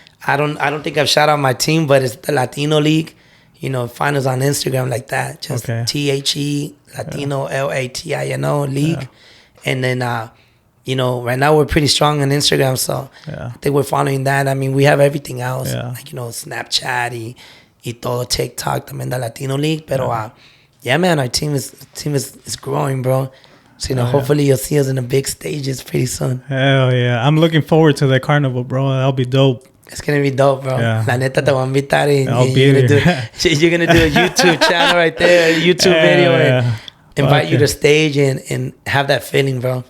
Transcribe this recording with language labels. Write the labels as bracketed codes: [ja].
[en] I don't think I've shout out my team, but it's the Latino League. You know, find us on Instagram like that. Just THE Latino LATINO League. Yeah. And then, you know, right now we're pretty strong on Instagram. So I think we're following that. I mean, we have everything else. Yeah. Like, you know, Snapchat [es] y todo, [en] TikTok, también the Latino League. Pero, man, our team is growing, bro. So, you know, hopefully you'll see us in the big stages pretty soon. Hell yeah. I'm looking forward to that carnival, bro. That'll be dope. It's going to be dope, bro. Yeah. [es] La neta te voy a invitar [en] you're going to do a YouTube channel right there, a YouTube video and invite you to stage and have that feeling, bro.